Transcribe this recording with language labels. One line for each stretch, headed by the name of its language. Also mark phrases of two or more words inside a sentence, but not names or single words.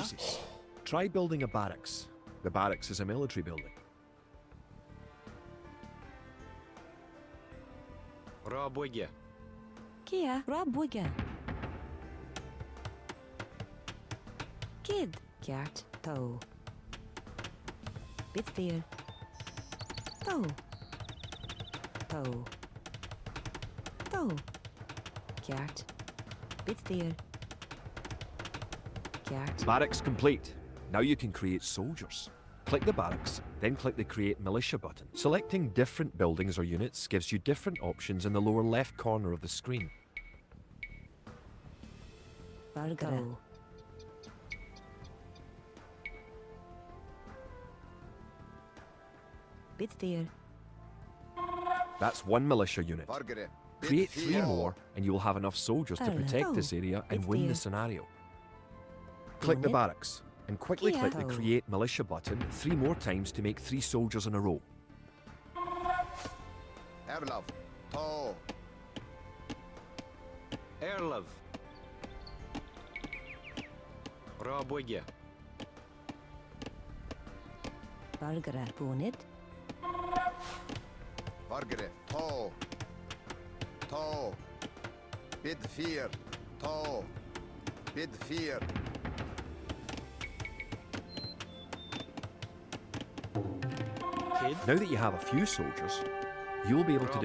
English: houses. Try building a barracks. The barracks is a military building. Rabwigge. Kia. Rabwigge. Kid. Kjart. Toe. Bitveer. Toe. Toe. Toe. Kjart. Bitveer. Kjart. Barracks complete. Now you can create soldiers. Click the barracks, then click the Create Militia button. Selecting different buildings or units gives you different options in the lower left corner of the screen. Vargara. Bitveer. That's 1 militia unit. Vargere. Create 3 more and you will have enough soldiers to protect this area and win the scenario. Click the barracks and quickly click the Create Militia button 3 more times to make 3 soldiers in a row. Erlov. To. Erlov. Rabwigge. Vargara. Bonid. Vargere. To. To. Bid 4. To. Bid 4. Kid. Now that you have a few soldiers, you'll be able to